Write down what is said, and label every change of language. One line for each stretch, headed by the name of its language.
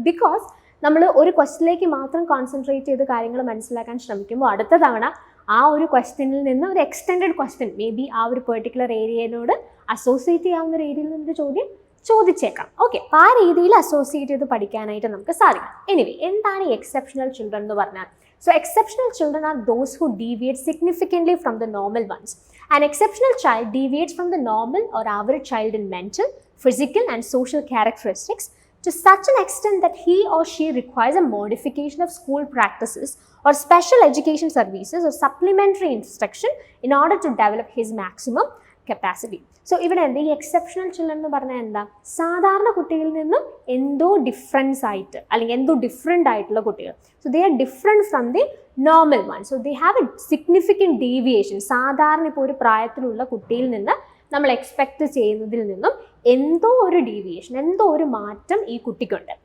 Malayalam: Because നമ്മൾ ഒരു ക്വസ്റ്റിലേക്ക് മാത്രം കോൺസെൻട്രേറ്റ് ചെയ്ത് കാര്യങ്ങൾ മനസ്സിലാക്കാൻ ശ്രമിക്കുമ്പോൾ അടുത്ത തവണ ആ ഒരു ക്വസ്റ്റ്യനിൽ നിന്ന് ഒരു എക്സ്റ്റെൻഡഡ് ക്വസ്റ്റ്യൻ മേ ബി ആ ഒരു പെർട്ടിക്കുലർ ഏരിയയോട് അസോസിയേറ്റ് ചെയ്യാവുന്ന ഒരു ഏരിയയിൽ നിന്നൊരു ചോദ്യം ചോദിച്ചേക്കാം. ഓക്കെ, അപ്പോൾ ആ രീതിയിൽ അസോസിയേറ്റ് ചെയ്ത് പഠിക്കാനായിട്ട് നമുക്ക് സാധിക്കും. എനിവേ, എന്താണ് ഈ എക്സെപ്ഷണൽ ചിൽഡ്രൻ എന്ന് പറഞ്ഞാൽ?
English: So exceptional children are those who deviate significantly from the normal ones. An exceptional child deviates from the normal or average child in mental, physical and social characteristics to such an extent that he or she requires a modification of school practices or special education services or supplementary instruction in order to develop his maximum capacity.
Malayalam: So ഇവിടെ എന്താ ഈ exceptional children എന്ന് പറഞ്ഞാൽ എന്താ? സാധാരണ കുട്ടികളിൽ നിന്നും എന്തോ ഡിഫറൻസ് ആയിട്ട് അല്ലെങ്കിൽ എന്തോ ഡിഫറെൻ്റ് ആയിട്ടുള്ള കുട്ടികൾ.
English: So they are different from the normal one. So they have a significant deviation.
Malayalam: സാധാരണ ഇപ്പോൾ ഒരു പ്രായത്തിലുള്ള കുട്ടിയിൽ നിന്ന് നമ്മൾ എക്സ്പെക്റ്റ് ചെയ്യുന്നതിൽ നിന്നും എന്തോ ഒരു ഡീവിയേഷൻ, എന്തോ ഒരു മാറ്റം ഈ കുട്ടിക്കുണ്ട്.